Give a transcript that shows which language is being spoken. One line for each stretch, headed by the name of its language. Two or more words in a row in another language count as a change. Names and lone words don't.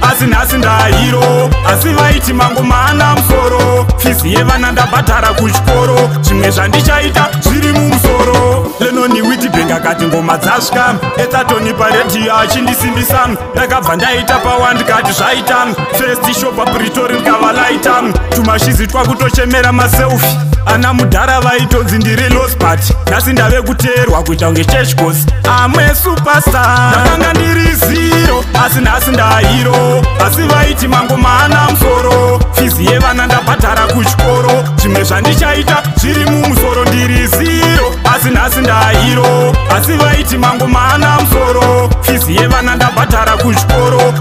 Shona: Asi nhasi ndahiro. Asi vaiti mangu mana musoro. Fizi yevana ndabhadhara kuchikoro. Zvimwe zvandichaita zviri mumusoro. Lenoni Witbank akati ngoma dzasvika. Etatoni paredhiyo achindisimbisa. Ndakabva ndaita pawa ndikati zvaita. First show paPretoria ndikavalaita. Tumashizi twakutochemera maselfi. Ana mudhara vaitonzi ndiri lost but nhasi ndave kuteerwa kuita kunge
English: church goes. I'm a superstar.
Shona: Ndakanga ndiri zero, asi nhasi ndahiro. Asi vaiti mangu mana musoro. Fizi yevana ndabhadhara kuchikoro. Zvimwe zvandichaita zviri mumusoro ndiri zero, asi nhasi ndahiro. Asi vaiti mangu mana musoro. Fizi yevana ndabhadhara kuchikoro.